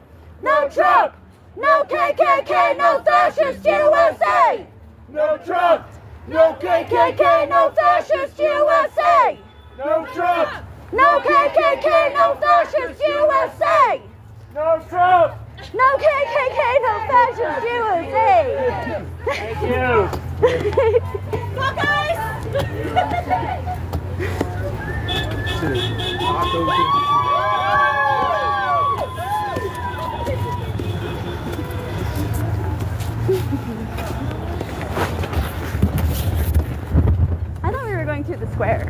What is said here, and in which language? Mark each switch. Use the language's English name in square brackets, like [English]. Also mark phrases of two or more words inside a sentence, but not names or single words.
[English] No Trump! No KKK! No fascist USA! No Trump! No KKK! No fascist USA! No Trump! No KKK! No fascist USA! No Trump! No KKK! No fascist USA! Thank you. Go guys! I thought we were going through the square.